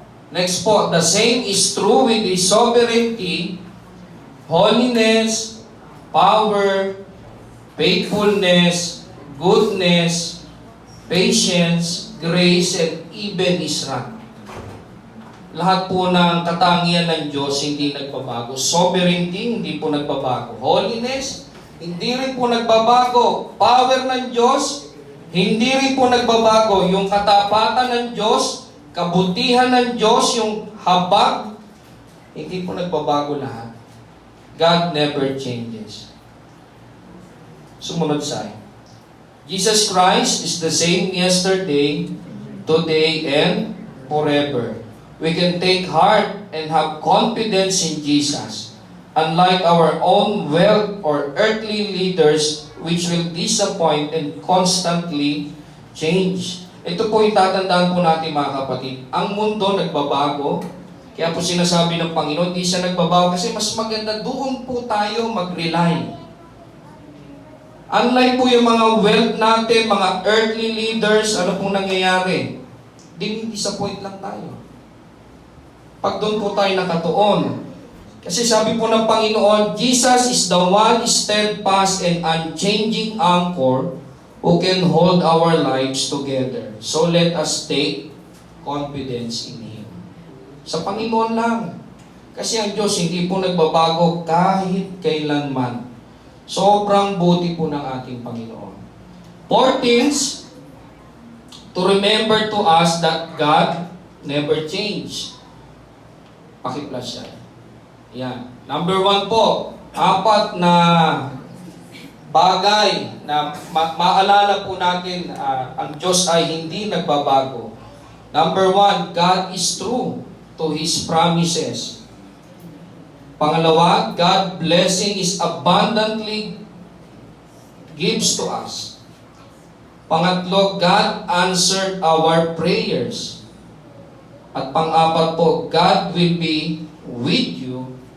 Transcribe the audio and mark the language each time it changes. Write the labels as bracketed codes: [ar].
[en] Next po, the same is true with His sovereignty, holiness, power, faithfulness, goodness, patience, grace, and even His wrath. [tl] Lahat po ng katangian ng Diyos hindi nagbabago. Sovereignty, hindi po nagbabago. Holiness, hindi rin po nagbabago. Power ng Diyos, hindi rin po nagbabago. Yung katapatan ng Diyos, kabutihan ng Diyos, yung habag, hindi po nagbabago lahat. [en] God never changes. [tl] Sumunod sa [en] Jesus Christ is the same yesterday, today, and forever. We can take heart and have confidence in Jesus. Unlike our own wealth or earthly leaders, which will disappoint and constantly change. [tl] Ito po yung tatandaan po natin, mga kapatid. Ang mundo nagbabago. Kaya po sinasabi ng Panginoon, hindi siya nagbabago kasi mas maganda doon po tayo mag-rely. Unlike po yung mga wealth natin, mga [en] earthly leaders, [tl] ano pong nangyayari? Disappoint lang tayo. Pag doon po tayo nakatuon. Kasi sabi po ng Panginoon, [en] Jesus is the one steadfast and unchanging anchor who can hold our lives together. So let us take confidence in Him. [tl] Sa Panginoon lang. Kasi ang Diyos hindi po nagbabago kahit kailanman. Sobrang buti po ng ating Panginoon. [en] 4 things to remember to us that God never changed. [tl] Paki-plus siya. Yan. Number 1 po, 4 na bagay na maalala po natin, ang Diyos ay hindi nagbabago. [en] Number 1, God is true to His promises. Pangalawa, God blessing is abundantly gives to us. Pangatlo, God answered our prayers. [tl] At pang-apat po, [en] God will be with you